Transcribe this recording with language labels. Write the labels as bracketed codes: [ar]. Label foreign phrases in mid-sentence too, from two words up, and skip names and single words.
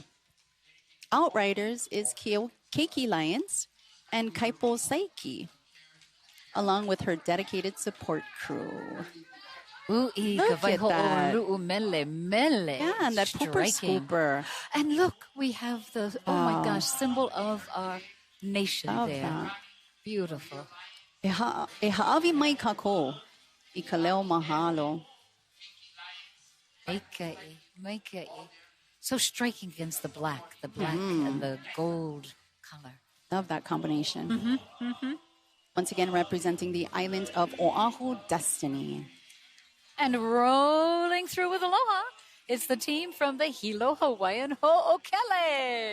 [en] Outriders is Keiki Lyons and Kaipo Saiki, along with her dedicated support crew. Ui, Look at that. mele. Yeah, and that pooper Striking. scooper. And look, we have the, my gosh, symbol of our nation Love there. that. Beautiful. [haw] E ha'awi mai kako, I ka leo mahalo. Maikai. [en] So striking against the black and the gold color. Love that combination. Once again, representing the island of Oahu, Destiny. And rolling through with aloha, It's the team from the Hilo Hawaiian Ho'okele.